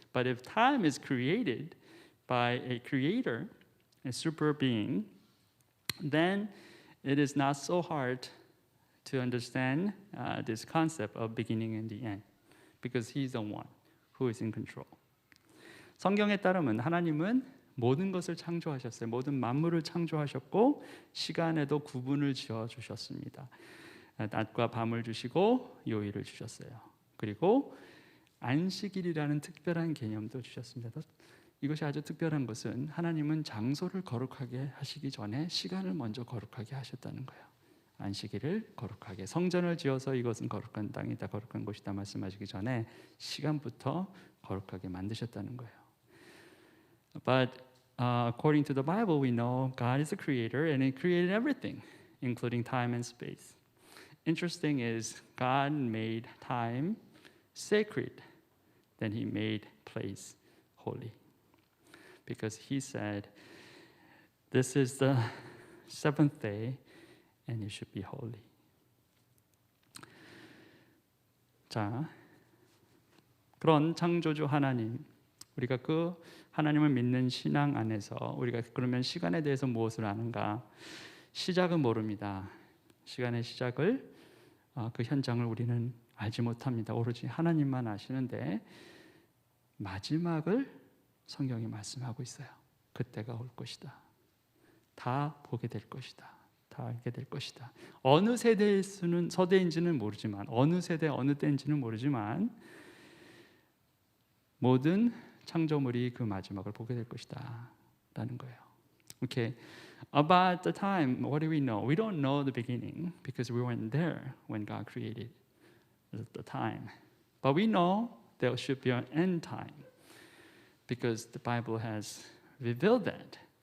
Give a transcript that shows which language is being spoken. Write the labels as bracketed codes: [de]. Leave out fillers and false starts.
[en] But if time is created by a creator, a super being, then it is not so hard to understand this concept of beginning and the end, because He's the one who is in control. [ko] 성경에 따르면 하나님은 모든 것을 창조하셨어요. 모든 만물을 창조하셨고 시간에도 구분을 지어 주셨습니다. 낮과 밤을 주시고 요일을 주셨어요. 그리고 안식일이라는 특별한 개념도 주셨습니다. 이것이 아주 특별한 것은 하나님은 장소를 거룩하게 하시기 전에 시간을 먼저 거룩하게 하셨다는 거예요. 안식일을 거룩하게 성전을 지어서 이것은 거룩한 땅이다, 거룩한 곳이다 말씀하시기 전에 시간부터 거룩하게 만드셨다는 거예요. [en] But according to the Bible, we know God is a creator and He created everything, including time and space. Interesting is God made time sacred, then He made place holy. Because He said, this is the seventh day and it should be holy. [ko] 자, 그런 창조주 하나님, 우리가 그 하나님을 믿는 신앙 안에서 우리가 그러면 시간에 대해서 무엇을 아는가? 시작은 모릅니다. 시간의 시작을 그 현장을 우리는 알지 못합니다. 오로지 하나님만 아시는데 마지막을 성경이 말씀하고 있어요. 그때가 올 것이다. 다 보게 될 것이다. 다 알게 될 것이다. 어느 서대인지는 모르지만, 어느 세대 어느 때인지는 모르지만 모든 창조물이 그 마지막을 보게 될 것이다 라는 거예요. [en] Okay. About the time, what do we know? We don't know the beginning because we weren't there when God created the time. But we know there should be an end time because the Bible has revealed that.